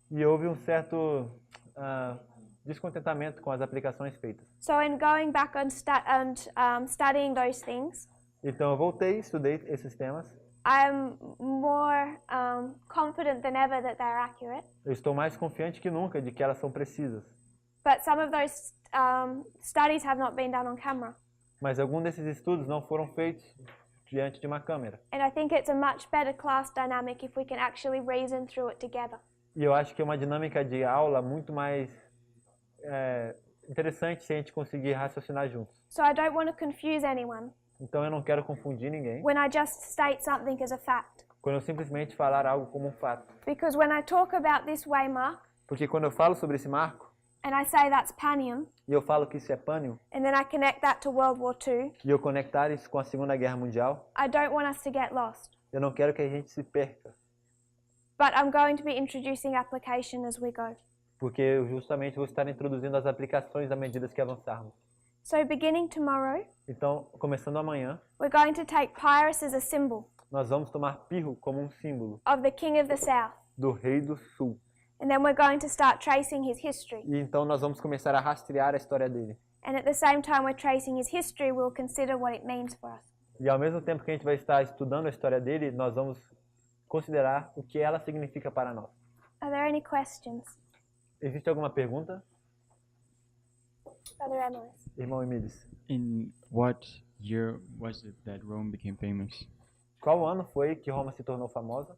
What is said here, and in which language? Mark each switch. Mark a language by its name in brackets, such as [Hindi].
[Portuguese] e houve um certo descontentamento com as aplicações feitas. [English] So in going back and studying those things, [Portuguese] Então eu voltei, estudei esses temas. [English] I'm more confident than ever that they're accurate. [Portuguese] Eu estou mais confiante que nunca de que elas são precisas. [English] But some of those studies have not been done on camera. [Portuguese] Mas alguns desses estudos não foram feitos diante de uma câmera. [English] And I think it's a much better class dynamic if we can actually reason through it together. [Portuguese] E eu acho que é uma dinâmica de aula muito mais interessante se a gente conseguir raciocinar juntos. [English] So I don't want to confuse anyone [Portuguese] Então eu não quero confundir ninguém [English] when I just state something as a fact. [Portuguese] quando eu simplesmente falar algo como um fato. [English] Because when I talk about this waymark [Portuguese] Porque quando eu falo sobre esse marco, [English] and I say that's Panium, [Portuguese] e eu falo que isso é pânio, [English] and then I connect that to World War II, [Portuguese] e eu conectar isso com a Segunda Guerra Mundial, [English] I don't want us to get lost. [Portuguese] eu não quero que a gente se perca. [English] But I'm going to be introducing application as we go. [Portuguese] Porque eu justamente vou estar introduzindo as aplicações à medida que avançarmos. [English] So beginning tomorrow, [Portuguese] Então, começando amanhã, [English] we're going to take Pyrrhus as a symbol [Portuguese] nós vamos tomar Pirro como um símbolo [English] of the King of the South. [Portuguese] do Rei do Sul. [English] And then we're going to start tracing his history. [Portuguese] E então nós vamos começar a rastrear a história dele. [English] And at the same time we're tracing his history, we'll consider what it means for us. [Portuguese] E ao mesmo tempo que a gente vai estar estudando a história dele, nós vamos considerar o que ela significa para nós. [English] Are there any questions? [Portuguese] Existe alguma pergunta, [English] Brother Emilus? [Portuguese] irmão Emilis? [English] In what year was it that Rome became famous? [Portuguese] Qual ano foi que Roma se tornou famosa?